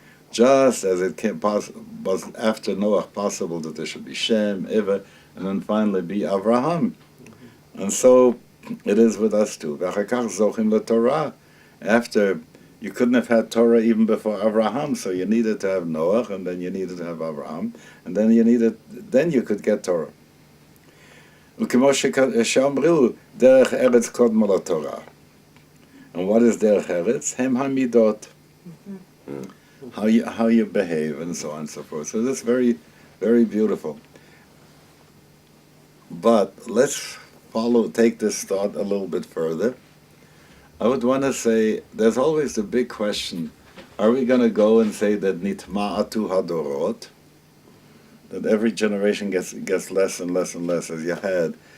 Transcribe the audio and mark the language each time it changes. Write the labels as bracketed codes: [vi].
[en] Just as it was after Noah possible that there should be Shem, Eva, and then finally be Avraham. And so it is with us too. V'achakach zochim leTorah. After, you couldn't have had Torah even before Avraham, so you needed to have Noah, and then you needed to have Avraham, and then you could get Torah. [he] וכמו שאמרו, דרך ארץ קודמה לתורה. [en] And what is derech eretz? Hem hamidot. How you behave and so on and so forth. So that's very, very beautiful. But let's take this thought a little bit further. I would want to say, there's always the big question, are we going to go and say that nitma'atu hadorot, that every generation gets less and less and less, as you had